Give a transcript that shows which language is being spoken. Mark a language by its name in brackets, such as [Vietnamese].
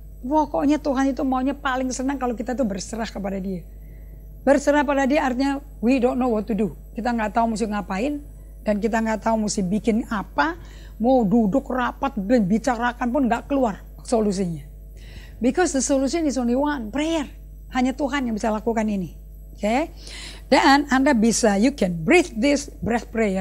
[Indonesian] Pokoknya Tuhan itu maunya paling senang kalau kita tuh berserah kepada Dia. Berserah pada Dia artinya [English] we don't know what to do. [Indonesian] Kita nggak tahu mesti ngapain dan kita nggak tahu mesti bikin apa. Mau duduk rapat dan bicarakan pun nggak keluar solusinya. [English] Because the solution is only one, prayer. [Indonesian] Hanya Tuhan yang bisa lakukan ini. Oke, dan Anda bisa, [English] you can breathe this breath prayer.